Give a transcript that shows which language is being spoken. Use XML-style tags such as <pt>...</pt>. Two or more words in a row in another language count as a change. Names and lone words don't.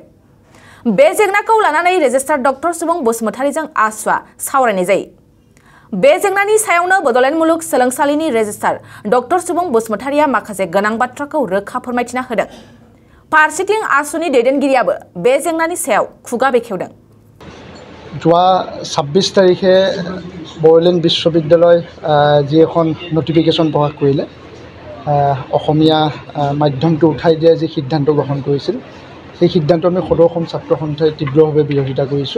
<brx>बे जेंनाखौ लानानै रेजिस्ट्रार डक्टर सुबुं बसुमतारीजों आसुआ सावरायनाय जायो। बे जेंनानि सायावनो बड'लेण्ड मुलुग सोलोंसालिनि रेजिस्ट्रार डक्टर सुबुं बसुमतारीया माखासे गोनां बाथ्राखौ रोखा फोरमायथिना होदों। फारसेथिं आसुनि दैदेनगिरियाबो बे जेंनानि सायाव खुगा बेखेवदों।</brx> <as>যোৱা 26 তাৰিখে বৰলেণ্ড বিশ্ববিদ্যালয় যি এখন নটিফিকেশ্যন প্ৰকাশ কৰিলে অসমীয়া মাধ্যমটো উঠাই দিয়া যি সিদ্ধান্ত গ্ৰহণ কৰিছিল সেই সিদ্ধান্ত আমি সদৌ অসম ছাত্ৰ সন্থাই তীব্ৰভাৱে বিৰোধিতা কৰিছোঁ।</as>